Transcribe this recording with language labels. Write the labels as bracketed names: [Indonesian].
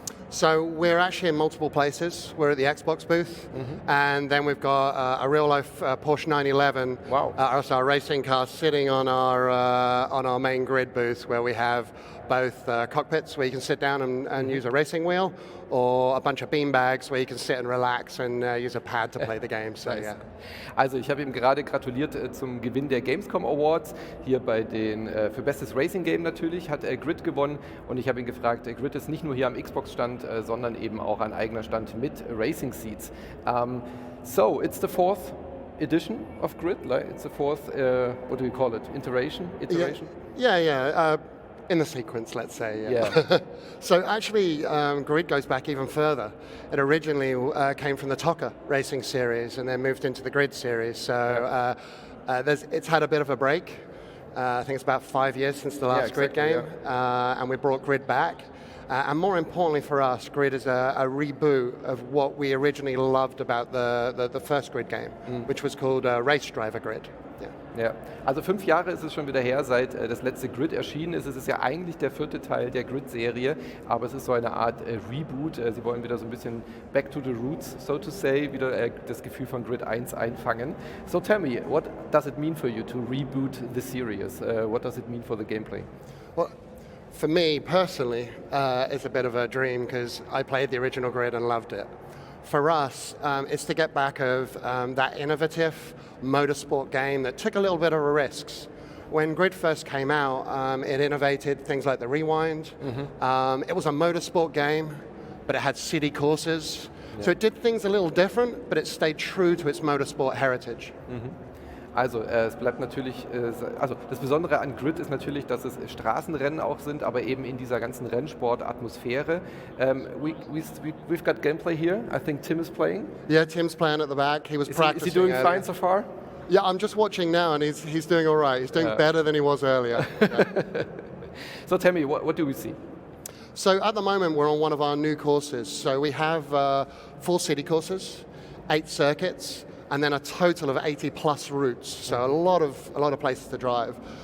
[English] So we're actually in multiple places. We're at the Xbox booth, and then we've got a real-life Porsche 911, wow. Our racing car, sitting on our main Grid booth, where we have both cockpits where you can sit down and use a racing wheel, or a bunch of beanbags where you can sit and relax and use a pad to play the game. So, nice. Yeah. [German] Also ich habe ihm gerade gratuliert zum Gewinn der Gamescom Awards, hier bei den, für bestes Racing Game natürlich, hat Grid gewonnen, und ich habe ihn gefragt, Grid ist nicht nur hier am Xbox-Stand, sondern eben auch ein eigener Stand mit Racing Seats. [English] So, it's the fourth edition of Grid, like it's the fourth, what do you call it, iteration? Yeah. In the sequence, let's say. Yeah. So actually, Grid goes back even further. It originally came from the TOCA racing series and then moved into the Grid series. So it's had a bit of a break. I think it's about 5 years since the last Grid game, and we brought Grid back. And more importantly for us, Grid is a reboot of what we originally loved about the first Grid game, which was called Race Driver Grid. [German] Ja, also 5 Jahre ist es schon wieder her, seit das letzte Grid erschienen ist. Es ist ja eigentlich der 4. Teil der Grid-Serie, aber es ist so eine Art Reboot. Sie wollen wieder so ein bisschen [English] back to the roots, so to say, [German] wieder das Gefühl von Grid 1 einfangen. [English] So tell me, what does it mean for you to reboot the series? What does it mean for the gameplay? Well, for me personally, it's a bit of a dream because I played the original Grid and loved it. For us, it's to get back of that innovative motorsport game that took a little bit of risks. When Grid first came out, it innovated things like the rewind. It was a motorsport game, but it had city courses. Yeah. So it did things a little different, but it stayed true to its motorsport heritage. [German] Also es bleibt natürlich, also das Besondere an Grid ist natürlich, dass es Straßenrennen auch sind, aber eben in dieser ganzen Rennsport-Atmosphäre. [English] We've got gameplay here. I think Tim is playing. Yeah, Tim's playing at the back. He was practicing. Is he doing fine so far? Yeah, I'm just watching now, and he's doing all right. He's doing better than he was earlier. So tell me, what do we see? So at the moment, we're on one of our new courses. So we have 4 city courses, 8 circuits, and then a total of 80 plus routes, so a lot of places to drive.